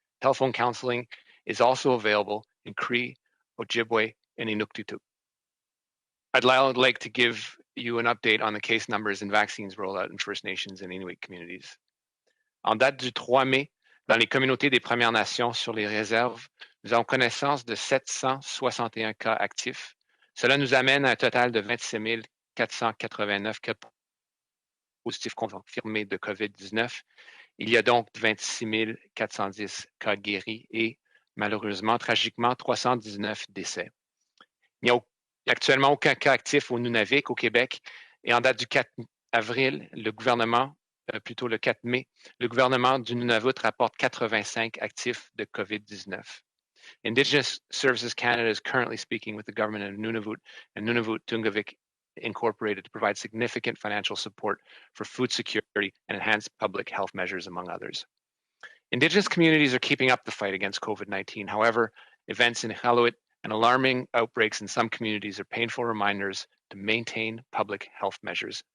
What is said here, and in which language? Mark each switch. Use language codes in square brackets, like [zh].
[en] Telephone counseling is also available in Cree, Ojibwe, and Inuktitut. I'd like to give you an update on the case numbers and vaccines rollout in First Nations and Inuit communities. [fr] En date du 3 mai, dans les communautés des Premières Nations sur les réserves, nous avons connaissance de 761 cas actifs. Cela nous amène à un total de 26 489 cas positifs confirmés de COVID-19. Il y a donc 26 410 cas guéris et, malheureusement, tragiquement, 319 décès. Il n'y a actuellement aucun cas actif au Nunavik, au Québec, Et en date du 4 avril, plutôt le 4 mai, le gouvernement du Nunavut rapporte 85 actifs de COVID-19. [en] Indigenous Services Canada is currently speaking with the government of Nunavut and Nunavut Tungavik Incorporated to provide significant financial support for food security and enhanced public health measures, among others. Indigenous communities are keeping up the fight against COVID-19. However, events in Iqaluit and alarming outbreaks in some communities are painful reminders to maintain public health measures.